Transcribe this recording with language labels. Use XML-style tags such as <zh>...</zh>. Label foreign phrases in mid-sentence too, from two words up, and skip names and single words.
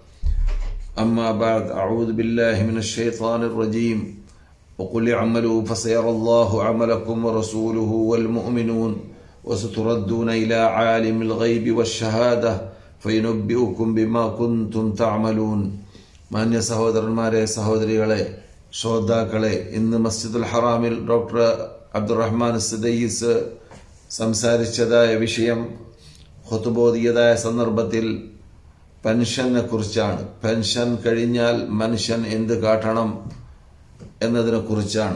<ar>أما بعد أعوذ بالله من الشيطان الرجيم وقل اعملوا فسيرى الله عملكم ورسوله والمؤمنون وستردون إلى عالم الغيب والشهادة فينبئكم بما كنتم تعملون.</ar> <ml>മാന്യ സഹോദരന്മാരെ, സഹോദരികളെ, ശ്രോതാക്കളെ, ഇന്ന് മസ്ജിദുൽ ഹറാമിൽ ഡോക്ടർ അബ്ദുറഹ്മാൻ സദയ്യിസ് സംസാരിച്ചതായ വിഷയം, ഖുതുബോദിയതായ സന്ദർഭത്തിൽ പെൻഷനെ കുറിച്ചാണ്. പെൻഷൻ കഴിഞ്ഞാൽ മനുഷ്യൻ എന്ത് കാട്ടണം എന്നതിനെ കുറിച്ചാണ്.</ml>